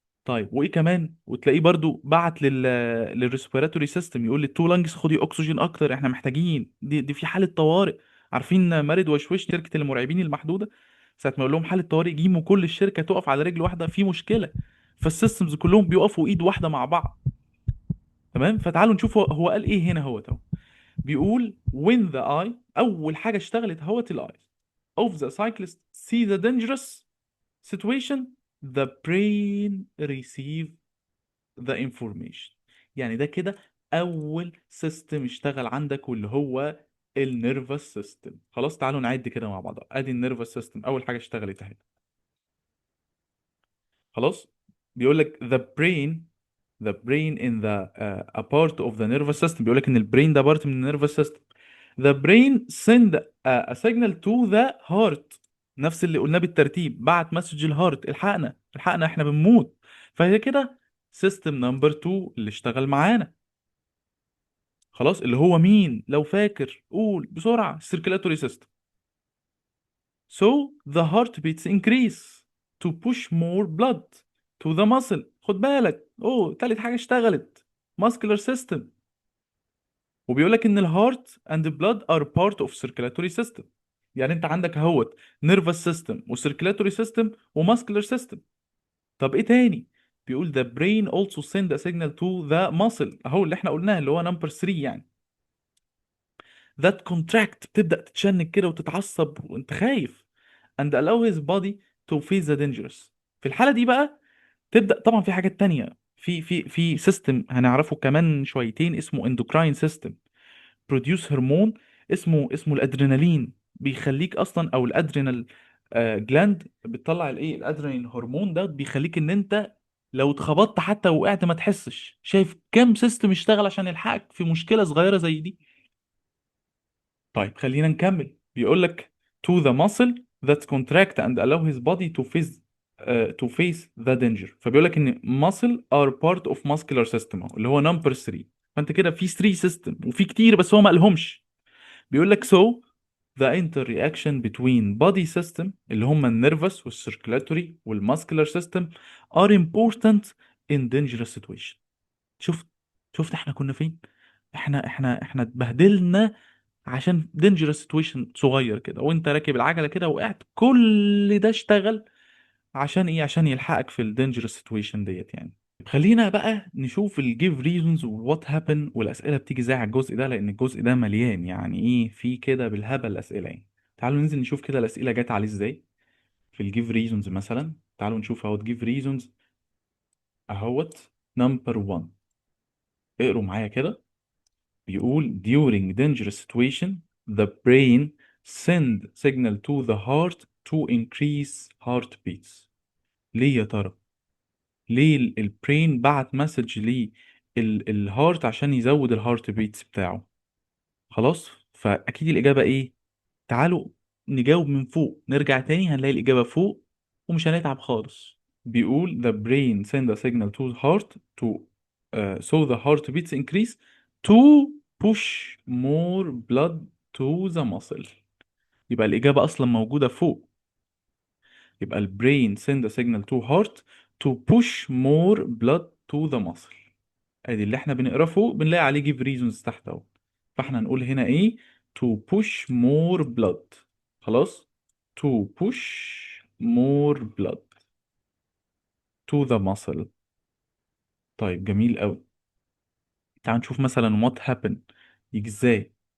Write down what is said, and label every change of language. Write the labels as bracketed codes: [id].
[ar] طيب وايه كمان؟ وتلاقيه برضو بعت للريسبيراتوري سيستم يقول للتو لانجز خدي اكسجين اكتر احنا محتاجين، دي في حاله طوارئ. عارفين مارد وشوش شركه المرعبين المحدوده؟ ساعه ما يقول لهم حاله طوارئ جيموا كل الشركه تقف على رجل واحده في مشكله، فالسيستمز كلهم بيقفوا ايد واحده مع بعض. تمام. فتعالوا نشوف هو قال ايه هنا. هو بيقول [en] when the eye، [ar] أول حاجة اشتغلت هوت ال [en] eyes of the cyclist see the dangerous situation the brain receive the information. [ar] يعني ده كده أول سيستم اشتغل عندك، واللي هو النيرفس سيستم. خلاص تعالوا نعد كده مع بعض. ادي النيرفس سيستم اول حاجه اشتغلت اهي. خلاص. بيقول لك [en] the brain in the a part of the nervous system. [ar] بيقول لك ان البرين ده بارت من النيرفس سيستم. [en] The brain send a signal to the heart. [ar] نفس اللي قلناه بالترتيب، بعت مسج الهارت الحقنا الحقنا احنا بنموت. فهي كده سيستم نمبر 2 اللي اشتغل معانا. خلاص. اللي هو مين لو فاكر؟ قول بسرعة. [en] circulatory system. So the heart beats increase to push more blood to the muscle. [ar] خد بالك، تالت حاجة اشتغلت muscular system. وبيقول لك ان الهارت [en] and the blood are part of circulatory system. [ar] يعني انت عندك اهوت [en] nervous system وcirculatory system وmuscular system. [ar] طب ايه تاني؟ بيقول [en] the brain also send a signal to the muscle، [ar] اهو اللي احنا قلناه اللي هو نمبر 3 يعني. [en] that contract، [ar] بتبدأ تتشنج كده وتتعصب وانت خايف. [en] and allow his body to face the dangerous. [ar] في الحالة دي بقى تبدأ طبعا في حاجات تانية، في سيستم هنعرفه كمان شويتين اسمه endocrine system. بروديوس هرمون اسمه الادرينالين، بيخليك اصلا، او الادرينال جلاند بتطلع الايه الادرينالين هرمون ده، بيخليك ان انت لو اتخبطت حتى وقعت ما تحسش. شايف كام سيستم اشتغل عشان يلحقك في مشكلة صغيرة زي دي؟ طيب خلينا نكمل. بيقول لك [en] to the muscle that contract and allow his body to face the danger. [ar] فبيقول لك ان [en] muscle are part of muscular system [ar] اهو اللي هو نمبر 3. فانت كده في 3 سيستم وفي كتير بس هو ما قالهمش. بيقول لك [en] so the interaction between body system [ar] اللي هم النيرفس والسيركلاتوري والماسكولار [en] system are important in dangerous situation. [ar] شفت؟ شفت احنا كنا فين؟ احنا اتبهدلنا عشان dangerous situation صغير كده، وانت راكب العجلة كده وقعت، كل ده اشتغل عشان ايه؟ عشان يلحقك في ال dangerous situation ديت يعني. خلينا بقى نشوف ال give reasons و what happen، والأسئلة بتيجي ازاي على الجزء ده، لأن الجزء ده مليان يعني ايه، في كده بالهبل أسئلة يعني. تعالوا ننزل نشوف كده الأسئلة جت عليه ازاي. في ال give reasons مثلا، تعالوا نشوف اهوت give reasons اهوت. number 1، اقروا معايا كده. بيقول [en] during dangerous situation the brain send signal to the heart to increase heartbeats. [ar] ليه يا ترى؟ ليه البرين بعت مسج للهارت عشان يزود الهارت بيتس بتاعه؟ خلاص. فاكيد الاجابه ايه؟ تعالوا نجاوب من فوق، نرجع تاني هنلاقي الاجابه فوق ومش هنتعب خالص. بيقول [en] the brain send a signal to the heart to so the heart beats increase to push more blood to the muscle. [ar] يبقى الاجابه اصلا موجوده فوق. يبقى البرين [en] send a signal to heart to push more blood to the muscle. [ar] ادي اللي احنا بنقراه فوق بنلاقي عليه give reasons تحت اهو. فاحنا نقول هنا ايه؟ [en] to push more blood. [ar] خلاص. [en] to push more blood to the muscle. [ar] طيب جميل قوي. تعال نشوف مثلا what happened يجي ازاي.